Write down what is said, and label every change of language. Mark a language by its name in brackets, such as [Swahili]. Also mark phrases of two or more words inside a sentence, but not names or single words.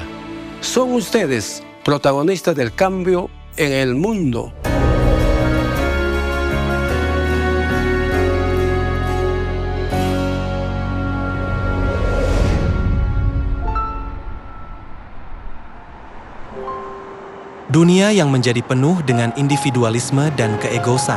[Spanish] Son ustedes protagonistas del cambio en el mundo. [Indonesian] Dunia yang menjadi penuh dengan individualisme dan keegoisan.